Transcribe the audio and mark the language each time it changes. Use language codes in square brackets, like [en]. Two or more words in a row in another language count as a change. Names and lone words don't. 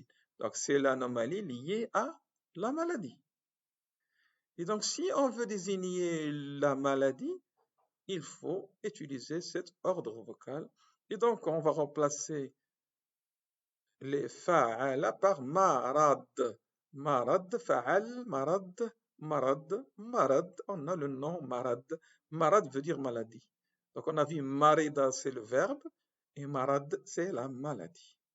[fr] Donc c'est l'anomalie liée à la maladie. Et donc si on veut désigner la maladie, il faut utiliser cet ordre vocal. Et donc on va remplacer les fa'ala par marad. [ar] Marad, fa'al, marad, marad, marad. [fr] On a le nom marad. Marad veut dire maladie. Donc on a vu marida, c'est le verbe, et marad, c'est la maladie.